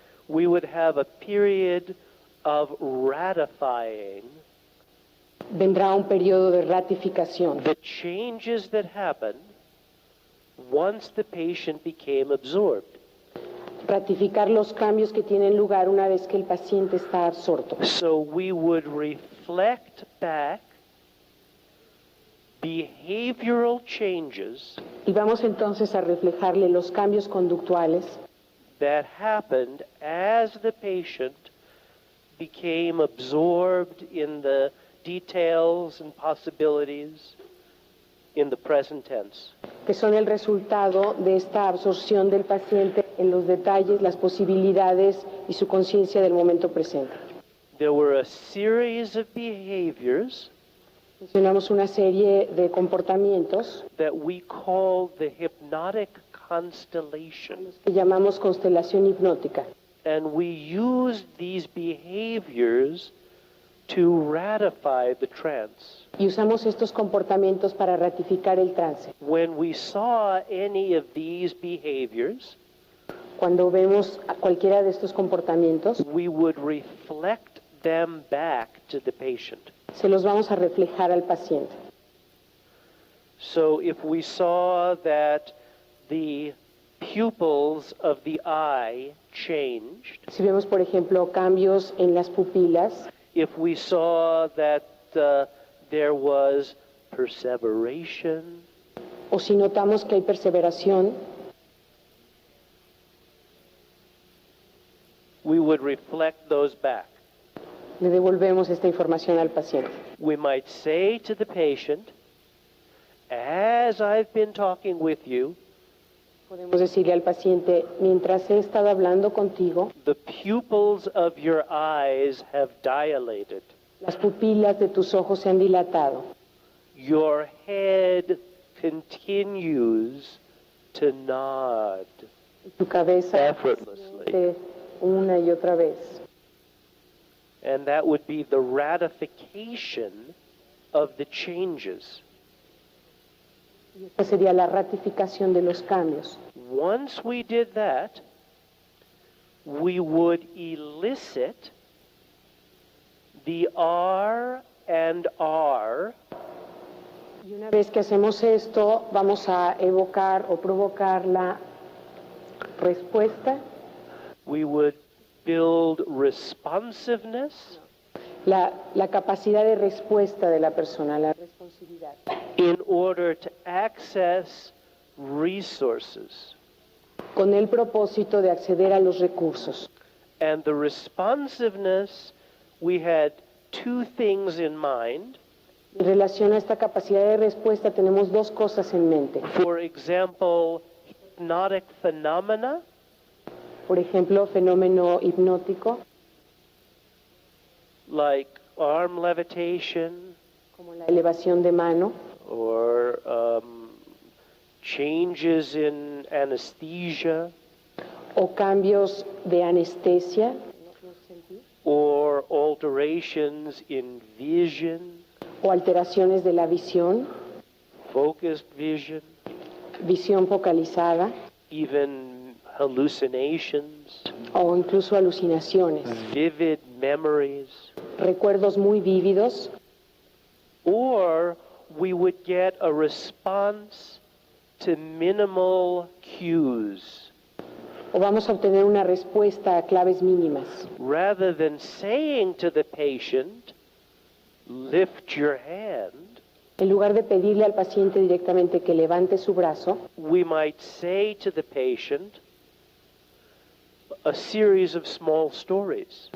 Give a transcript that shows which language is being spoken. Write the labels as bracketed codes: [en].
[en] we would have a period of ratifying [es] vendrá un periodo de ratificación [en] the changes that happened once the patient became absorbed. [es] ratificar los cambios que tienen lugar una vez que el paciente está absorto. [en] So we would reflect back behavioral changes [es] Y vamos entonces a reflejarle los cambios conductuales [en] that happened as the patient became absorbed in the details and possibilities in the present tense. [es] que son el resultado de esta absorción del paciente en los detalles, las posibilidades y su conciencia del momento presente. [en] There were a series of behaviors [es] Mencionamos una serie de comportamientos [en] that we call the hypnotic constellation. [es] que llamamos constelación hipnótica. [en] And we used these behaviors to ratify the trance. [es] Y usamos estos comportamientos para ratificar el trance. [en] When we saw any of these behaviors, [es] Cuando vemos a cualquiera de estos comportamientos, [en] we would reflect them back to the patient. [es] se los vamos a reflejar al paciente. [en] So if we saw that the pupils of the eye changed, [es] Si vemos, por ejemplo, cambios en las pupilas, [en] if we saw that there was perseveration, [es] o si notamos que hay perseveración, [en] we would reflect those back. [es] le devolvemos esta información al paciente. [en] We might say to the patient, as I've been talking with you, [es] Podemos decirle al paciente, mientras he estado hablando contigo, [en] the pupils of your eyes have dilated. [es] las pupilas de tus ojos se han dilatado. [en] Your head continues to nod [es] Y tu cabeza [en] effortlessly. [es] siente una y otra vez. [en] And that would be the ratification of the changes. [es] Y esta sería la ratificación de los cambios. [en] Once we did that, we would elicit the R and R [es] Y una vez que hacemos esto, vamos a evocar o provocar la respuesta, [en] we would build responsiveness [es] la capacidad de respuesta de la persona, la responsividad, [en] in order to access resources. [es] con el propósito de acceder a los recursos. [en] And the responsiveness, we had two things in mind. [es] En relación a esta capacidad de respuesta tenemos dos cosas en mente. [en] For example, hypnotic phenomena, [es] Por ejemplo, fenómeno hipnótico, [en] like arm levitation [es] como la elevación de mano, [en] or changes in anesthesia [es] o cambios de anestesia, [en] or alterations in vision, [es] o alteraciones de la visión, [en] focused vision, [es] visión focalizada, [en] even hallucinations, [es] o incluso alucinaciones, [en] vivid memories. [es] recuerdos muy vívidos, [en] Or we would get a response to minimal cues. [es] o vamos a obtener una respuesta a claves mínimas. [en] Rather than saying to the patient, lift your hand, [es] En lugar de pedirle al paciente directamente que levante su brazo, [en] we might say to the patient a series of small stories.